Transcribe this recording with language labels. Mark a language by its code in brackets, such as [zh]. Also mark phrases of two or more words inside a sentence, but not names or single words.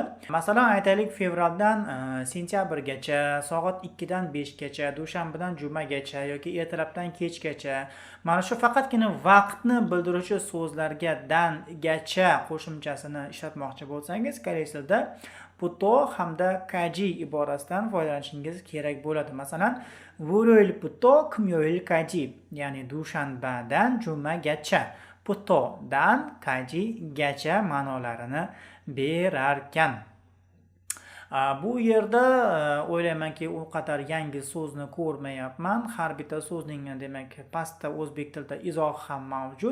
[uz] Masalan, aytaylik, fevraldan sentyabrgacha, soat 2 dan 5 gacha, dushanbadan jumagacha yoki ertalabdan kechgacha. Mana shu faqatgina vaqtni bildiruvchi so'zlarga dan gacha qo'shimchasini ishlatmoqchi bo'lsangiz, koreys tilida puto hamda kaji iborasidan foydalanishingiz kerak bo'ladi. Masalan, [ko] 월요일 puto 금요일까지, [uz] ya'ni dushanbadan jumagacha. Putodan kajigacha ma'nolarini berarkan. Bu yerda o'ylaymanki u qadar yangi so'zni ko'rmayapman. Har bitta so'zning demak pastda o'zbek tilida izohi ham mavjud.